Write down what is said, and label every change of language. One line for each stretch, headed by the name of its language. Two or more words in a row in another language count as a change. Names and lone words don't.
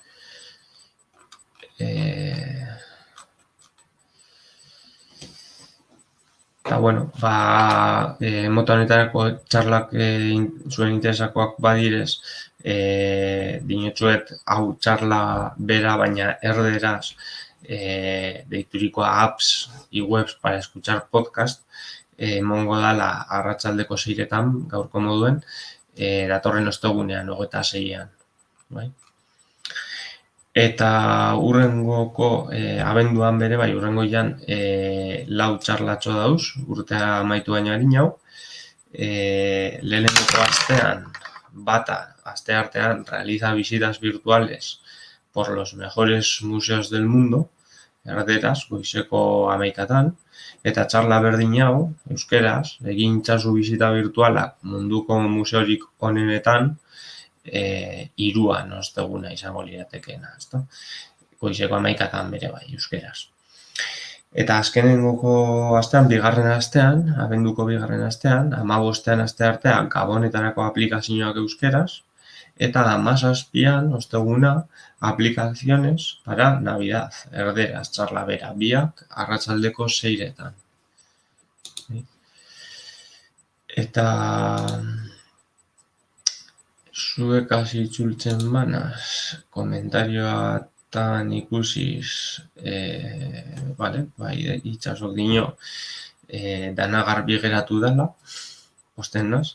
Basque: Eta, bueno, mota honetarako txarlak zuen interesakoak badirez, dinotzuet hau txarla bera, baina erderaz deiturikoa
Spanish: apps y webs para escuchar podcast,
Basque: emongo dala arratsaldeko 6etan, gaurko moduen, datorren ostegunean, 26an. Bai? Eta urrengoko, abenduan bere, urrengoian 4 txarlatxo dauz, urtea amaitu baino harin hau. Lehenengo astean, asteartean,
Spanish: realiza visitas virtuales por los mejores museos del mundo,
Basque: erderaz, goizeko 11etan, eta txarla berdin hau, euskeraz, egin itzazu bisita virtualak munduko museorik onenetan, 3an osteguna izango liratekeena, ezta? Goizeko 11etan bere bai, euskeraz. Eta azkenengoko astean, abenduko 2. astean, 15ean asteartean Gabonetarako aplikazioak euskeraz, eta 17an osteguna
Spanish: aplicaciones para Navidad,
Basque: erderaz, txarla bera, biak arratsaldeko 6etan. Eta zuek hasi itzultzen banaz, komentarioatan ikusiz, itxasok dino, dana garbi geratu dela, posten naz.